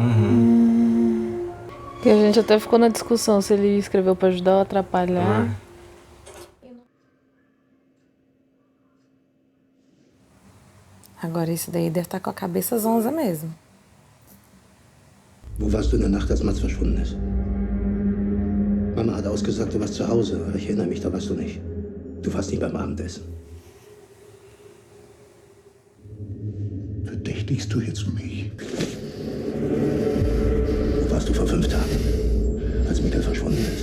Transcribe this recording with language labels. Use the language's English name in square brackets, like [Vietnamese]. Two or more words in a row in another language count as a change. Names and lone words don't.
[Portuguese] Que a gente até ficou na discussão se ele escreveu pra ajudar ou atrapalhar. Agora esse daí deve estar com a cabeça zonza mesmo. [German] Wo warst du in der Nacht, als Mats verschwunden ist? Mama hat ausgesagt, du warst zu Hause, aber ich erinnere mich, da warst du nicht. Du warst nicht beim Abendessen. Verdächtigst du jetzt mich? Wo warst du vor 5 Tagen, als Mikkel verschwunden ist?